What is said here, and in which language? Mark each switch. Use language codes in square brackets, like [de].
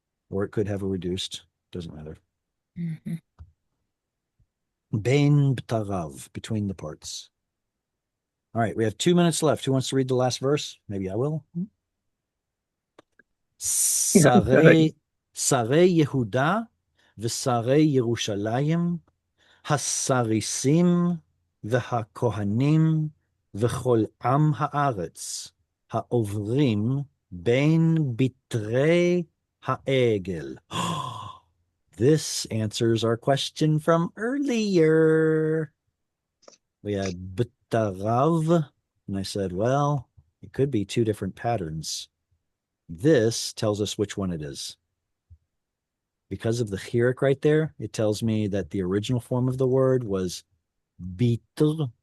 [en] Or it could have a reduced. Doesn't matter. Mhm. Bein b'tarav, between the parts. All right, we have 2 minutes left. Who wants to read the last verse? Maybe I will. [he] Sarei Yehuda v'sarei Yerushalayim הסריסים והכהנים וכל עם הארץ העוברים בין בתרי העגל. [en] This answers our question from earlier. We had b'tarav, and I said, well, it could be two different patterns. This tells us which one it is. Because of the chirik right there, it tells me that the original form of the word was bitr,